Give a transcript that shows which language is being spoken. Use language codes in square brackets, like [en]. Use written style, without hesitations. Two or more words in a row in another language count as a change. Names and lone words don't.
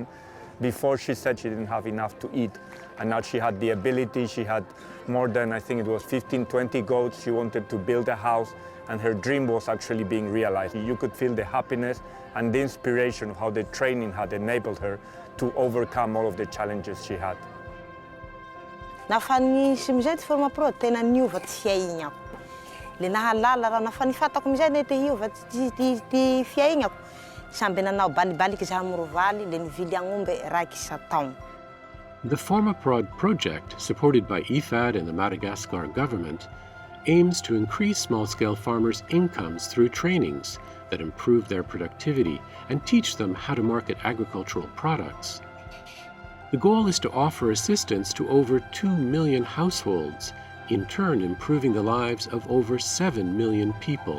[en] Before she said she didn't have enough to eat, and now she had the ability, she had more than, I think it was 15, 20 goats. She wanted to build a house, and her dream was actually being realized. You could feel the happiness and the inspiration of how the training had enabled her to overcome all of the challenges she had. [mg] Nafa nisy amizay ty forma pro tena niova ty fiaignako. Le nahalala raha nafa nifatako amizay le te hiova ty fiaignako. Samby nanao balibaliky zahay amorovaly le nivily agn'omby raiky isa-taogno. [en] The Formaprod project, supported by IFAD and the Madagascar government, aims to increase small-scale farmers' incomes through trainings that improve their productivity and teach them how to market agricultural products. The goal is to offer assistance to over 2 million households, in turn improving the lives of over 7 million people.